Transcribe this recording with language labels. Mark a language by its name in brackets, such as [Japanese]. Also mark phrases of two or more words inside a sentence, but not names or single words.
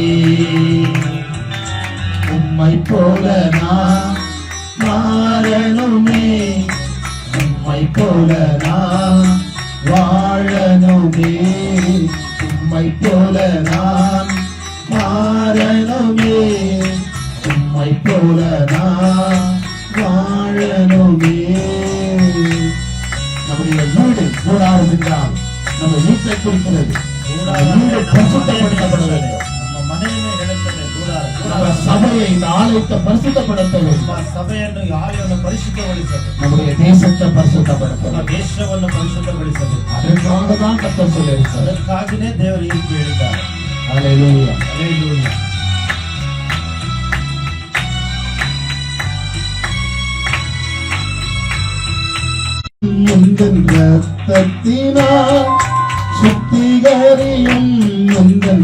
[Tamil] உம்மை போல நான் மாறணுமே, உம்மை போல நான் வாழணுமே, உம்மை போல நான் மாறணுமே, உம்மை போல நான் வாழணுமே. நம்முடைய வீடு கூடாரம் என்றால் நம்ம வீட்டை குறிக்கிறது. நம்ம வீடு பரிசுத்தப்படுத்தப்பட வேண்டும். [Kannada] ನಮ್ಮ ಮನೆಯನ್ನು ಹೇಳುತ್ತದೆ ಕೂಡಾರ. [Tamil] நம்ம சபையை, இந்த ஆலயத்தை பரிசுத்தப்படுத்த வேண்டும். [Kannada] ನಮ್ಮ ಸಭೆಯನ್ನು ಆಲಯವನ್ನು ಪರಿಶುದ್ಧಗೊಳಿಸಬೇಕು. [Tamil] நம்முடைய தேசத்தை பரிசுத்தப்படுத்த [Kannada] ನಮ್ಮ [Tamil] வேண்டும். [Kannada] ದೇಶವನ್ನು ಪರಿಶುದ್ಧಗೊಳಿಸಬೇಕು. [Tamil] அதற்காக தான் கர்த்தர் சொல்லியிருக்கிறார். [Kannada] ಅದಕ್ಕಾಗಿಯೇ ದೇವರು ಈ ರೀತಿ ಹೇಳಿದ್ದಾರೆ. [English] Hallelujah. Hallelujah. [Tamil] முந்தன் ரத்தத்தினால் சுத்திகரியும், முந்தன்